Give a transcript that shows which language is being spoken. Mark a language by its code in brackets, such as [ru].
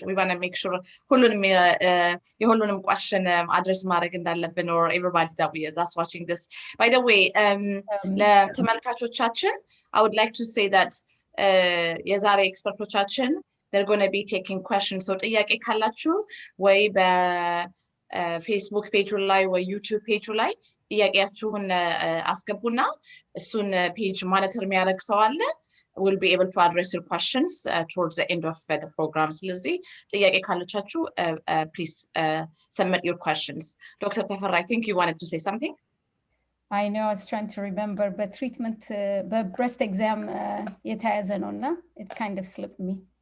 [en] We want to make sure [am] ሁሉንም question address ማድረግ እንዳለብን [en] or everybody that's watching this. By the way, [am] ለተመልካቾቻችን [en] I would like to say that [am] የዛሬ ኤክስፐርቶቻችን [en] they're going to be taking questions. [am] So ጥያቄ ካላችሁ ወይ በፌስቡክ ፔጅ ላይ ወይ ዩቲዩብ ፔጅ ላይ ጥያቄያችሁን አስገቡና እሱን ፔጅ ማኒተር የሚያደርግ ሰው አለ. [en] We'll be able to address your questions towards the end of the program. [am] ስለዚህ ጥያቄ ካላችሁ [en] please submit your questions. Dr. Tafara, I think you wanted to say something? I know, I was trying to remember, but treatment, but breast exam, it kind of slipped me.